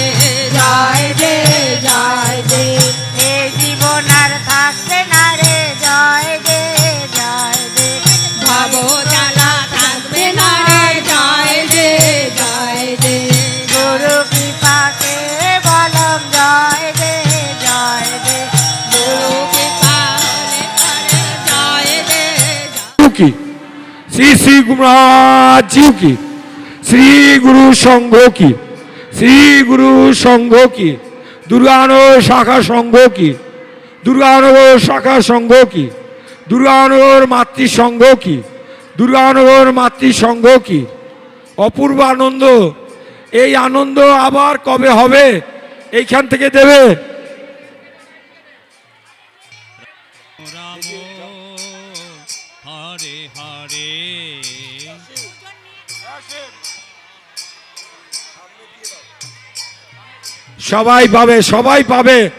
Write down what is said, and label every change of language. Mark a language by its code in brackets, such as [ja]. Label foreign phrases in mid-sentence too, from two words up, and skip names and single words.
[bn] জয় দে জয় দে এই জীবন আর থাকবে না রে জয় দে জয় দে ভব জ্বালা থাকবে না রে জয় দে জয় দে গুরু কৃপাকে বলম জয় দে জয় দে গুরু কৃপা হলে পরে জয় দে [hi] की श्री श्री गुरु महाराज जी की श्री गुरु संघ की श्री गुरु संघ की दुर्गानगर शाखा संघ की दुर्गानगर शाखा संघ की दुर्गानगर मातृ संघ की दुर्गानगर मातृ संघ की [bn] অপূর্ব আনন্দ। এই আনন্দ আবার কবে হবে এইখান থেকে দেবে। সবাই পাবে, সবাই পাবে।